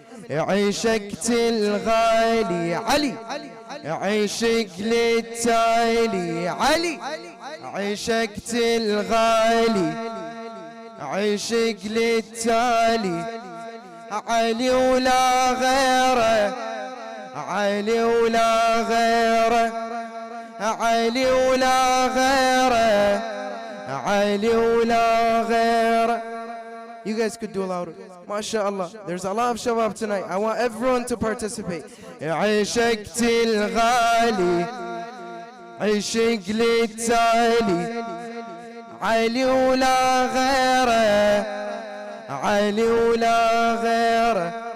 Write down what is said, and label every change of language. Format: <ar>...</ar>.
<ar>عشقت الغالي علي عشق للتالي علي عشقت الغالي عشق للتالي علي ولا غيره علي ولا غيره علي ولا غيره علي ولا غيره.</ar> <en>You guys could do louder. MashaAllah. There's a lot of shabab tonight. I want everyone to participate.</en> <ar>عشقت الغالي عشق للتالي علي ولا غيره علي ولا غيره.</ar>